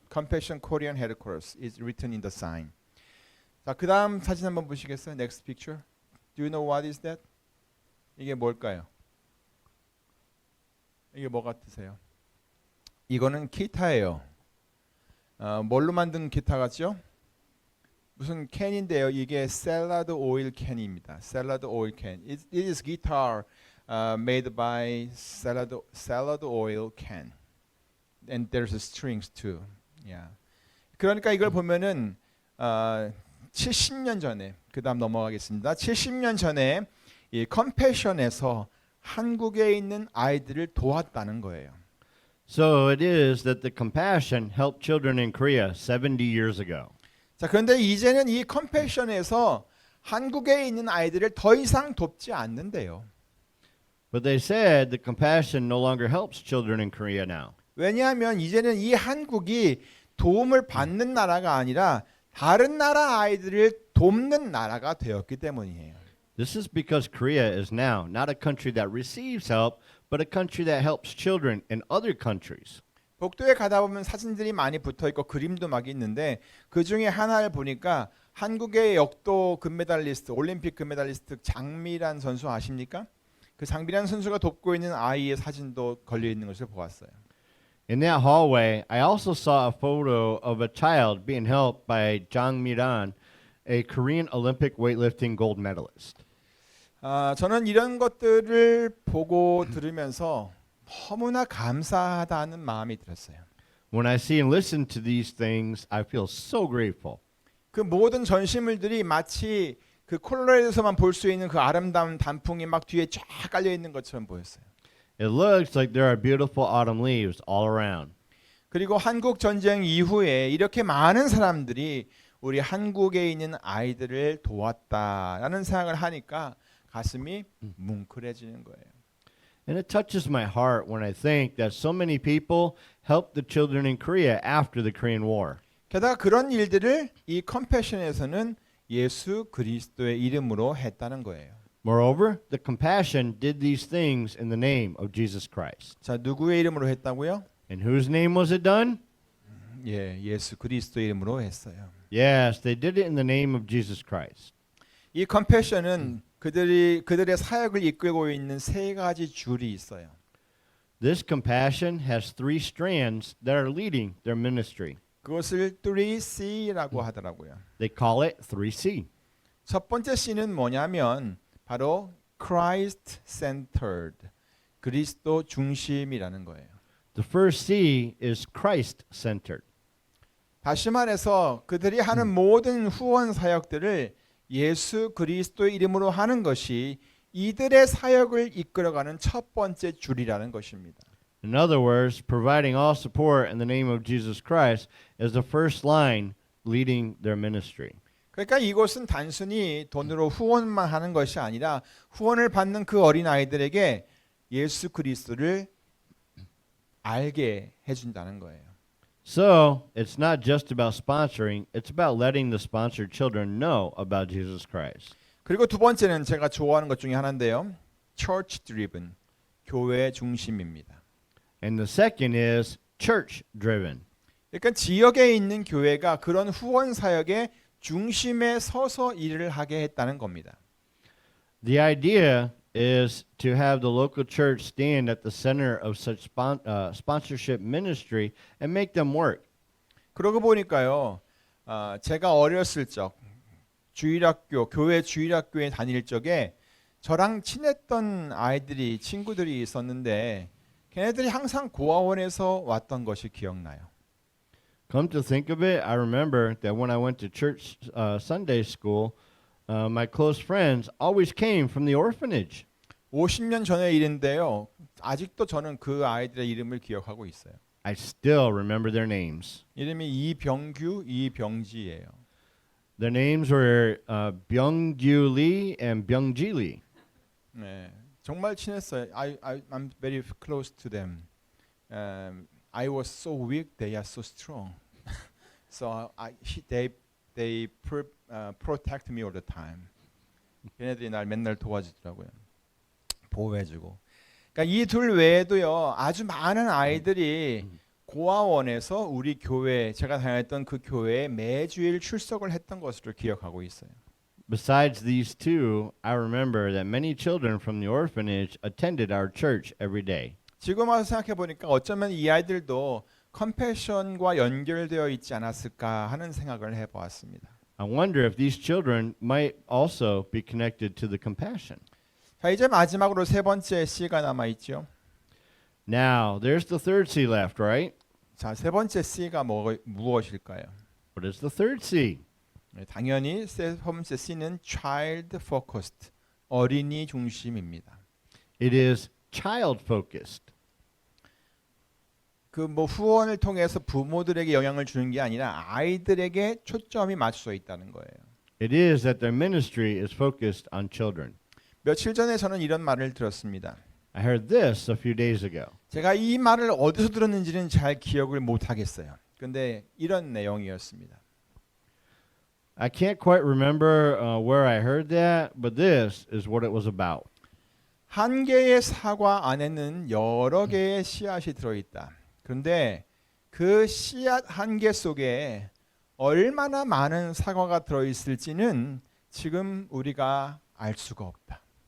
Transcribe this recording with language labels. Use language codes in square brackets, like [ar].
[en] Compassion Korean headquarters is written in the sign. [ko] 자, 그다음 사진 한번 보시겠어요? [en] Next picture. Do you know what is that? [ko] 이게 뭘까요? 이게 뭐 같으세요? 이거는 기타예요. 뭘로 만든 기타 같죠? 무슨 캔인데요. 이게 샐러드 오일 캔입니다. 샐러드 오일 캔. [en] It is guitar made by salad oil can. And there's strings too. Yeah. [ko] 그러니까 이걸 보면은 70년 전에 그다음 넘어가겠습니다. 70년 전에 이 컴패션에서 한국에 있는 아이들을 도왔다는 거예요. [en] So it is that the Compassion helped children in Korea 70 years ago. [ko] 자, 그런데 이제는 이 컴패션에서 한국에 있는 아이들을 더 이상 돕지 않는데요. [en] But they said the Compassion no longer helps children in Korea now. [ko] 왜냐하면 이제는 이 한국이 도움을 받는 나라가 아니라 다른 나라 아이들을 돕는 나라가 되었기 때문이에요. [en] This is because Korea is now not a country that receives help, but a country that helps children in other countries. [ko] 복도에 가다 보면 사진들이 많이 붙어 있고 그림도 막 있는데 그 중에 하나를 보니까 한국의 역도 금메달리스트, 올림픽 금메달리스트 장미란 선수 아십니까? 그 장미란 선수가 돕고 있는 아이의 사진도 걸려 있는 것을 보았어요. [en] In that hallway, I also saw a photo of a child being helped by Jang Mi-ran, a Korean Olympic weightlifting gold medalist. [ko] 저는 이런 것들을 보고 들으면서 너무나 감사하다는 마음이 들었어요. [en] When I see and listen to these things, I feel so grateful. [ko] 그 모든 전시물들이 마치 그 콜로라도에서만 볼 수 있는 그 아름다운 단풍이 막 뒤에 쫙 깔려 있는 것처럼 보였어요. [en] It looks like there are beautiful autumn leaves all around. [ko] 그리고 한국 전쟁 이후에 이렇게 많은 사람들이 우리 한국에 있는 아이들을 도왔다라는 생각을 하니까 가슴이 뭉클해지는 거예요. [en] And it touches my heart when I think that so many people helped the children in Korea after the Korean War. [ko] 게다가 그런 일들을 이 컴패션에서는 예수 그리스도의 이름으로 했다는 거예요. [en] Moreover, the Compassion did these things in the name of Jesus Christ. [ko] 자, 누구의 이름으로 했다고요? [en] In whose name was it done? [ko] 예, 예수 그리스도의 이름으로 했어요. [en] Yes, they did it in the name of Jesus Christ. [ko] 이 컴패션은 그들의 사역을 이끌고 있는 세 가지 줄이 있어요. [en] This Compassion has three strands that are leading their ministry. [ko] 그것을 3C라고 하더라고요. [en] They call it 3C. [ko] 첫 번째 C는 뭐냐면 바로 [en] Christ centered, [ko] 그리스도 중심이라는 거예요. [en] The first C is Christ centered. [ko] 다시 말해서 그들이 하는 모든 후원 사역들을 예수 그리스도의 이름으로 하는 것이 이들의 사역을 이끌어가는 첫 번째 줄이라는 것입니다. [en] In other words, providing all support in the name of Jesus Christ is the first line leading their ministry. [ko] 그러니까 이곳은 단순히 돈으로 후원만 하는 것이 아니라 후원을 받는 그 어린 아이들에게 예수 그리스도를 알게 해준다는 거예요. [en] So, it's not just about sponsoring, it's about letting the sponsored children know about Jesus Christ. [ko] 그리고 두 번째는 제가 좋아하는 것 중에 하나인데요. [en] Church driven, [ko] 교회 중심입니다. [en] And the second is church driven. [ko] 그러니까 지역에 있는 교회가 그런 후원 사역의 중심에 서서 일을 하게 했다는 겁니다. [en] The idea is to have the local church stand at the center of such sponsorship ministry and make them work. [ko] 그러고 보니까요, 제가 어렸을 적 주일학교, 교회 주일학교에 다닐 적에 저랑 친했던 아이들이 친구들이 있었는데 걔네들이 항상 고아원에서 왔던 것이 기억나요. [en] Come to think of it, I remember that when I went to church Sunday school, my close friends always came from the orphanage. [ko] 50년 전의 일인데요. 아직도 저는 그 아이들의 이름을 기억하고 있어요. [en] I still remember their names. [ko] 이름이 이병규, 이병지예요. [en] Their names were Byung-gyu Lee and Byung-ji Lee. [ko] 네, 정말 친했어요. [en] I'm very close to them. I was so weak, they are so strong. So they protect me all the time. [ko] 걔네들이 날 맨날 도와주더라고요. 보호해주고. 그러니까 이 둘 외에도요, 아주 많은 아이들이 고아원에서 우리 교회, 제가 다녔던 그 교회에 매주일 출석을 했던 것으로 기억하고 있어요. [en] Besides these two, I remember that many children from the orphanage attended our church every day. [ko] 지금 와서 생각해 보니까 어쩌면 이 아이들도 컴패션과 연결되어 있지 않았을까 하는 생각을 해보았습니다. [en] I wonder if these children might also be connected to the compassion. [ko] 자, 이제 마지막으로 세 번째 C가 남아 있죠. [en] Now, there's the third C left, right? [ko] 자, 세 번째 C가 무엇일까요? [en] What is the third C? [ko] 네, 당연히 세 번째 C는 [en] child focused, [ko] 어린이 중심입니다. [en] It is child focused. [ko] 그 후원을 통해서 부모들에게 영향을 주는 게 아니라 아이들에게 초점이 맞춰져 있다는 거예요. [en] It is that their ministry is focused on children. [ko] 며칠 전에 저는 이런 말을 들었습니다. [en] I heard this a few days ago. [ko] 제가 이 말을 어디서 들었는지는 잘 기억을 못 하겠어요. 근데 이런 내용이었습니다. [en] I can't quite remember where I heard that, but this is what it was about. [ko] 한 개의 사과 안에는 여러 개의 씨앗이 들어있다. 그런데 그 씨앗 한 개 속에 얼마나 많은 사과가 들어있을지는 지금 우리가 알 수가 없다.